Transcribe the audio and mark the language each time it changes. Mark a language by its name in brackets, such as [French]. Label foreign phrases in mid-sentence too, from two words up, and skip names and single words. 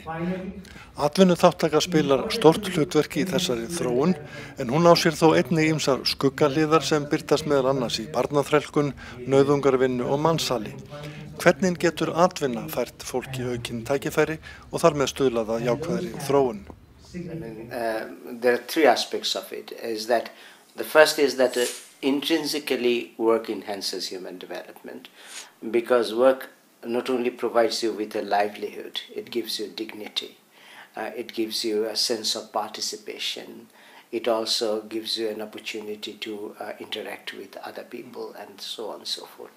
[Icelandic] Atvinnuþátttaka spilar stórt hlutverk í þessari þróun en hún á sér þó einnig ýmsar skuggahliðar sem birtast meðal annars í barnaþrælkun, nauðungarvinnu og mansali. Hvernig getur atvinna fært fólki aukin tækifæri og þar með stuðlað að jákvæðri þróun? [English] There are three aspects of it. The first is that intrinsically work enhances human development because work not only provides you with a livelihood, it gives you dignity, it gives you a sense of participation, it also gives you an opportunity to interact with other people and so on and so forth.